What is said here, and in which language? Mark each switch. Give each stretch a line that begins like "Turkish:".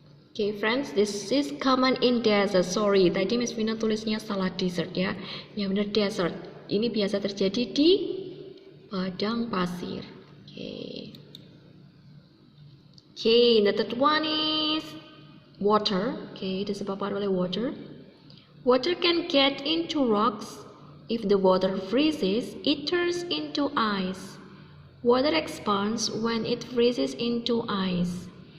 English: Okay friends, this is common in desert.
Indonesian: Sorry, tadi Miss Vina tulisnya salah desert ya. Yang benar desert. Ini biasa terjadi di padang pasir. Okay.
English: Okay, the third one is water. Okay,
Indonesian: disebabkan oleh
English: water. Water can get into rocks. If the water freezes, it turns into ice. Water expands when it freezes into ice.